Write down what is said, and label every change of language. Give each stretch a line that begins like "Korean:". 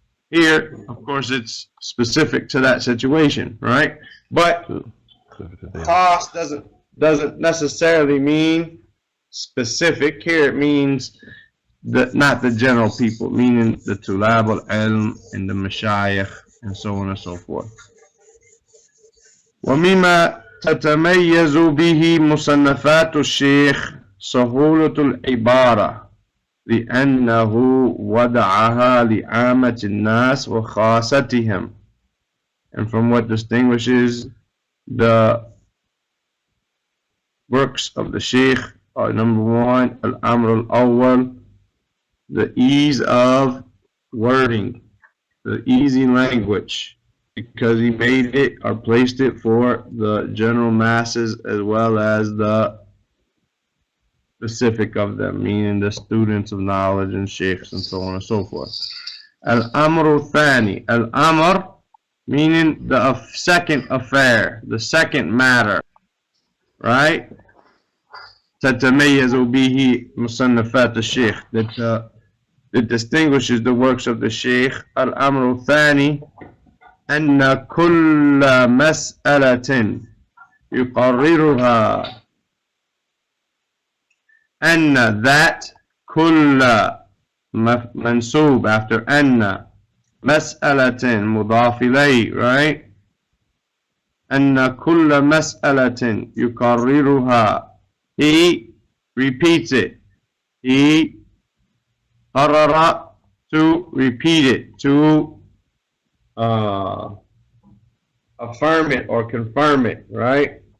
English: Here, of course, it's specific to that situation, right? But khas doesn't necessarily mean specific. Here it means not the general people, meaning the tulab al-ilm and the mashayikh and so on and so forth.
Arabic: وَمِمَا تتميز به مصنفات الشيخ سهولة العبارة لأنه وضعها لعامة الناس وخاصتهم.
English: And from what distinguishes the works of the Sheikh are number one, Al-Amr al-Awwal, the ease of wording, the easy language, because he made it or placed it for the general masses as well as the specific of them, meaning the students of knowledge and sheikhs and so on and so forth. Al-Amr al-Thani, Al-Amr meaning the second affair, the second matter, right?
Arabic: تتميز به مصنفات الشيخ,
English: that distinguishes the works of the Sheikh.
Arabic: Al-Amr al-Thani أن كل مسألة يقررها, أن that كل منسوب after أن مسألة مضاف إليه, right? أن كل مسألة يقررها,
English: he repeats it, he قرر to repeat it, to affirm it or confirm it, right?